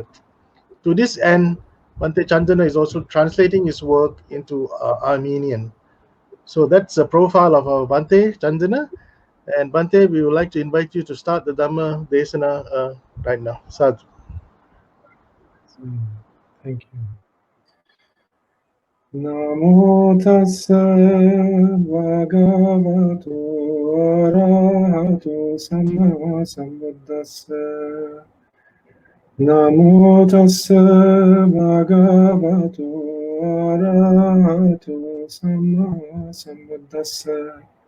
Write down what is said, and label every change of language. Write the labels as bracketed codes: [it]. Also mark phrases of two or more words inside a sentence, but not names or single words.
[en] To this end, Bhante Chandana is also translating his work into Armenian. So that's a profile of our Bhante Chandana. And Bhante, we would like to invite you to start the [pi] Dhamma Desana [en] right now. [pi] Sadhu. [en] Thank you. [pi] Namo tassa bhagavato arahato samma sambuddhassa. Namo tassa bhagavato arahato samma sambuddhassa.